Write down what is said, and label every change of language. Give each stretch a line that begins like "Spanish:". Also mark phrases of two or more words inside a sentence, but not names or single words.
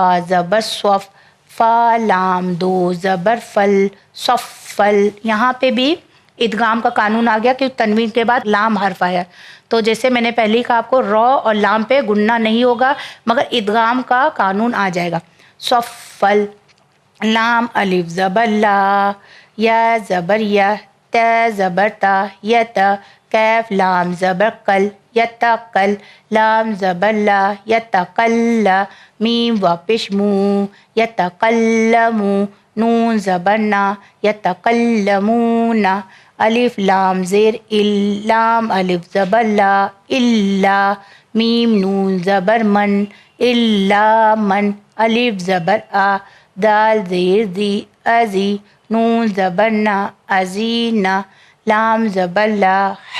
Urdu: زبر صف فا لام دو زبر فل صفل یہاں پہ بھی ادغام کا قانون آ گیا کہ تنوین کے بعد لام حرف آیا، تو جیسے میں نے پہلے ہی کہا آپ کو رو اور لام پہ گننا نہیں ہوگا مگر ادغام کا قانون آ جائے گا۔ صفل لام الف زبر لا، یا زبر یا، ت زبر تا یت، کیف لام زبر کل یتقل، لام زبر لا یتقل، میم واپش مو یتقلمو، نون زبر نا یتقلمون، الف لام زیر ال، لام الف زبر لا الا، میم نون زبر من الا من، الف زبر آ، دال زیر دی ازی، نون زبر نا ازینا، لام زبر لا، ح